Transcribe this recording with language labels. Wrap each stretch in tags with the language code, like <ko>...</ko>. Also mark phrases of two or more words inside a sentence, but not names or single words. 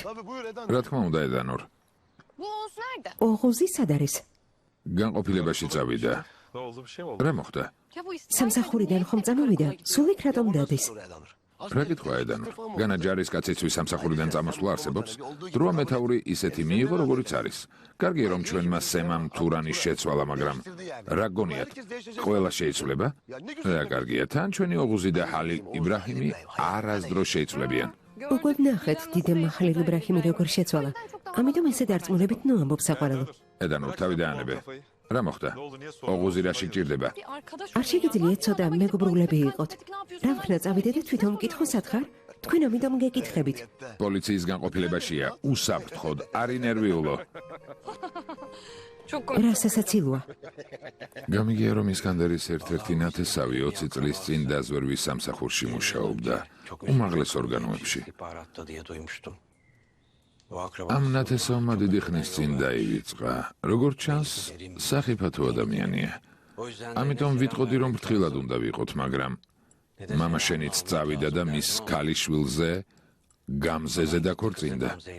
<ka>რა თქმა უნდა ედანორ.</ka> <tr>Bu Oğuz nerede?</tr> <ka>ოღუზი სად არის? განყოფილებაში წავიდა.</ka> <tr>Ne oldu bir şey mi oldu?</tr> <ka>რა მოხდა?</ka> <tr>Ya bu İsmail</tr> <ka>სამსახურიდან ხომ წამოვიდა? სულ იქ რატომ დადის? რა კითხვა ედანორ? განა ჯარისკაცისთვის სამსახურიდან წამოსვლა არსებობს? დროა მეთაური ისეთი მიიღო, როგორიც არის. კარგია რომ ჩვენმა სემამ თურანის შეცვალა, მაგრამ რა გონიათ? ყველა შეიცვლება? რა კარგია, თან ჩვენი ოღუზი და ჰალილ იბრაჰიმი არასდროს შეიცვლებიან. უკვე ვნახეთ დიდებმა ხალილ იბრაჰიმი როგორ შეცვალა. ამიტომ ესე დარწმუნებით ნუ ამბობ საყვარელო. ედანორ, თავი დაანებე. რა მოხდა? ოღუზი რა სიჭირდება?</ka> <tr>bir arkadaş</tr> <ka>არ შეგიძლიათ ცოტა მეგობრულები იყოთ. რა ვქნა წავიდე და თვითონ მკითხო სათხარ? თქვენ ამიტომ გეკითხებით. პოლიციის განყოფილებაშია, უსაფრთხოდ, არ ინერვიულო.</ka> <tr>çok komik.</tr> <ka>რა სასაცილოა. გამიგია რომ ისკანდერის ერთ-ერთი ნათესავი 20 წლის წინ დაზვერვის სამსახურში მუშაობდა უმაღლეს ორგანოებში. ამ ნათესავმა დიდი ხნის წინ დაივიწყა. როგორც ჩანს, სახიფათო ადამიანია. ამიტომ ვიტყოდი რომ ფრთხილად უნდა ვიყოთ, მაგრამ მამა შენიც წავიდა და მის ქალიშვილზე გამზეზე დაქორწინდა.</ka>